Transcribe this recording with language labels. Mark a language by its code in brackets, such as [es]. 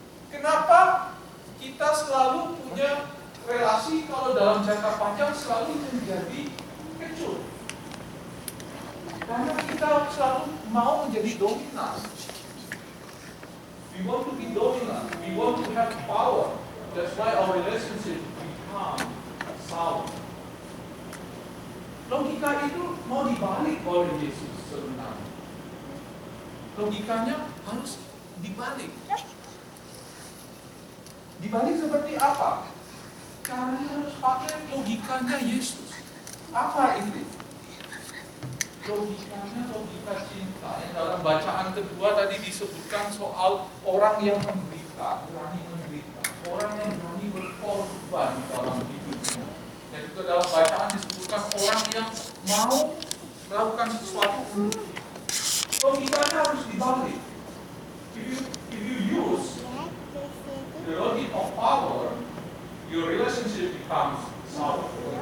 [id] Kenapa kita selalu punya relasi kalau dalam jangka panjang selalu menjadi kecut? Karena kita selalu mau menjadi dominan. [en] We want to be dominant. We want to have power. That's why our relationship become sour. [id] Logika itu mau dibalik oleh Yesus sebenarnya. Logikanya harus dibalik. Dibalik seperti apa? Caranya harus pakai logikanya Yesus. Apa ini? Logikanya logika cinta. Yang dalam bacaan kedua tadi disebutkan soal orang yang menderita, berani menderita, orang yang berani berkorban dalam hidupnya. Dan juga dalam bacaan disebutkan orang yang mau melakukan sesuatu. Logikanya harus dibalik. [en] If you use the logic of power, your relationship becomes sour.